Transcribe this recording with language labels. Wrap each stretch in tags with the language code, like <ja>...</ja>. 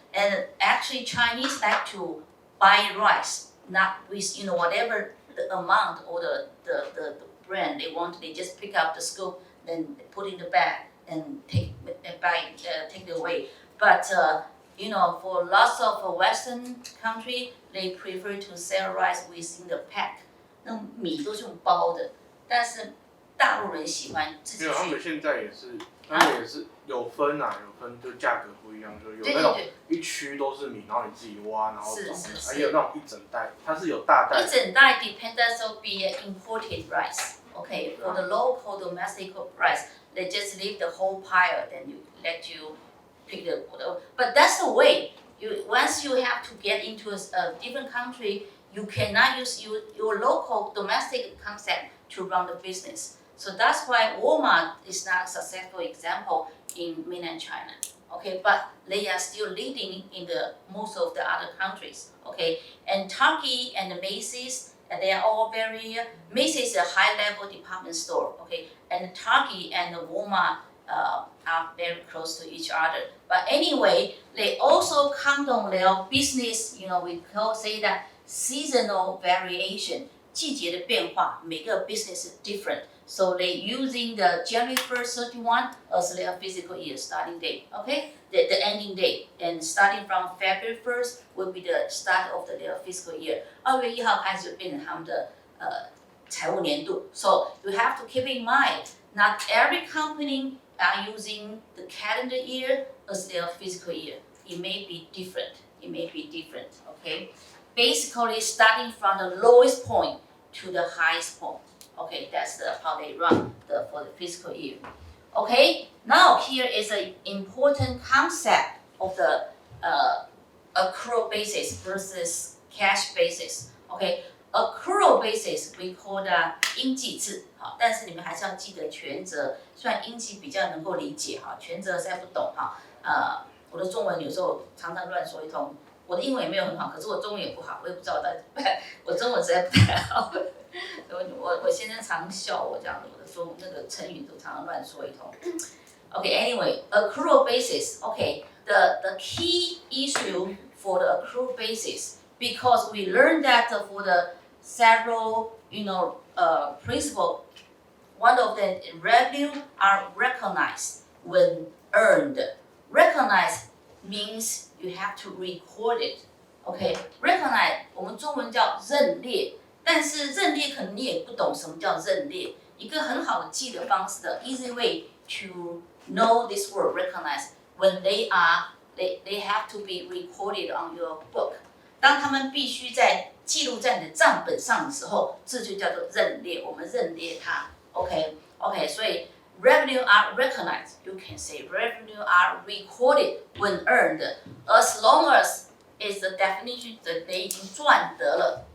<en>And actually Chinese like to buy rice, not with whatever the amount or the brand they want. They just pick up the scoop, then put in the bag and take it away. But for lots of Western country, they prefer to sell rice within the pack.</en> <zh>那米都是用包的，但是大陆人喜欢自己去。没有，他们现在也是有分，就价格不一样，就有那种一区都是米，然后你自己挖，然后种，还有那种一整袋，它是有大袋。</zh> <en>一整袋 depends on be imported rice. Okay, for the local domestic rice, they just leave the whole pile, then let you pick the. But that's the way. Once you have to get into a different country, you cannot use your local domestic concept to run the business. So that's why Walmart is not a successful example in mainland China. Okay, but they are still leading in most of the other countries. Okay, and Target and Macy's, they are all Macy's is a high-level department store. Okay, and Target and Walmart are very close to each other. But anyway, they also count on their business. We say that seasonal variation.</en> <zh>季节的变化，每个</zh> <en>business is different. So they using the January 1st, 31 as their fiscal year starting date, okay? The ending date, and starting from February 1st will be the start of their fiscal year.</en> <zh>2月1号开始变成他们的财务年度。</zh> <en>So you have to keep in mind, not every company are using the calendar year as their fiscal year. It may be different. It may be different, okay? Basically, starting from the lowest point to the highest point. Okay, that's how they run for the fiscal year. Okay, now here is an important concept of the accrual basis versus cash basis. Okay, accrual basis we call that</en> <zh>应计制，好，但是你们还是要记得权责。虽然应计比较能够理解哈，权责实在不懂哈。我的中文有时候常常乱说一通，我的英文也没有很好，可是我中文也不好，我也不知道到底怎么办，我中文实在不太好。我先生常笑我这样子，我的说那个成语都常常乱说一通。</zh> <en>Okay, anyway, accrual basis. Okay, the key issue for the accrual basis, because we learned that for the several, principle, one of the revenue are recognized when earned. Recognize means you have to record it.</en> <zh>Okay, recognize 我们中文叫认列。但是认列可能你也不懂什么叫认列，一个很好的记的方式的</zh> <en>easy way to know this word recognize when they have to be recorded on your book。</en> <zh>当他们必须在记录在你的账本上的时候，这就叫做认列，我们认列它。</zh> <en>OK， 所以 revenue are recognized. You can say revenue are recorded when earned, as long as is the definition that they</en> <zh>已经赚得了。</zh>